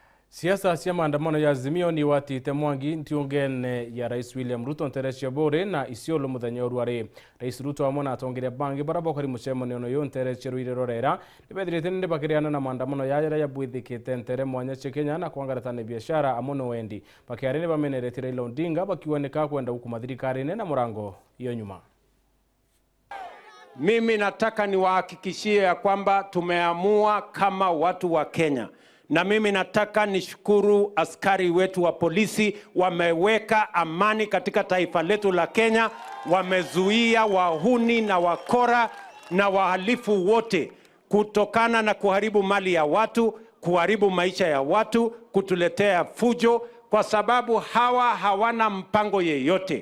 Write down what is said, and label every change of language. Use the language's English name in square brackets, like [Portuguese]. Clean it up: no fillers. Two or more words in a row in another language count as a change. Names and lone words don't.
[Meru] Siasa cia maandamano ya AZIMIO ni watite mwangi Ndiûngene ya Rais William Ruto nterecia bore na Isiolo muthenya urwari. Rais Ruto amwe na atongeria bangi barabokari mucemano no yo nterecia ruire rorera nibethirite ndi bakiriana na maandamano ya bwithikite ntere mwanya cia Kenya na kwangaratana biashara amono wendi bakiarene bamenerete Raila Odinga bakiwanika kwenda huku mathirikarine na murango iyo nyuma. [Swahili] Mimi nataka niwahakikishie ya kwamba tumeamua kama watu wa Kenya. Na mimi nataka nishukuru askari wetu wa polisi, wameweka amani katika taifa letu la Kenya, wamezuia wahuni na wakora na wahalifu wote kutokana na kuharibu mali ya watu, kuharibu maisha ya watu, kutuletea fujo, kwa sababu hawa hawana mpango yeyote.